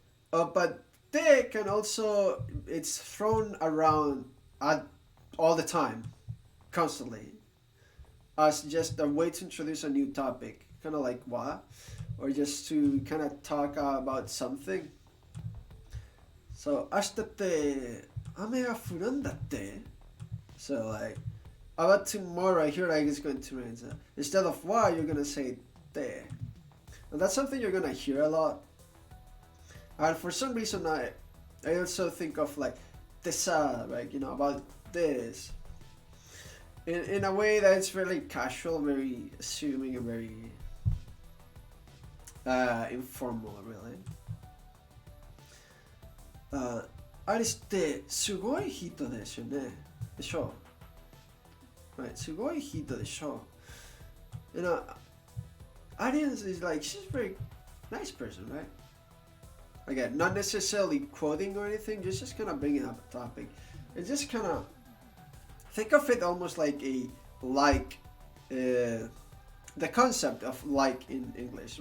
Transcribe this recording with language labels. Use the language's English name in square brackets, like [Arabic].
[English] But they can also, it's thrown around at all the time, constantly, as just a way to introduce a new topic. Kind of like what? Or just to kind of talk about something. [Japanese] So, 明日って雨が降るんだって. [English] So, like, about tomorrow, I hear like it's going to rain. So, instead of what, you're gonna say te. And that's something you're gonna hear a lot. And for some reason, I also think of like tesa, like, you know, about this. In a way that it's very casual, very assuming, and very informal, really. [Japanese] アリスってすごい人ですよね。でしょう。 Right, すごい人でしょう。 [English] You know, Alice is like, she's a very nice person, right? Again, not necessarily quoting or anything, just kind of bringing up a topic. And just kind of think of it almost like the concept of like in English.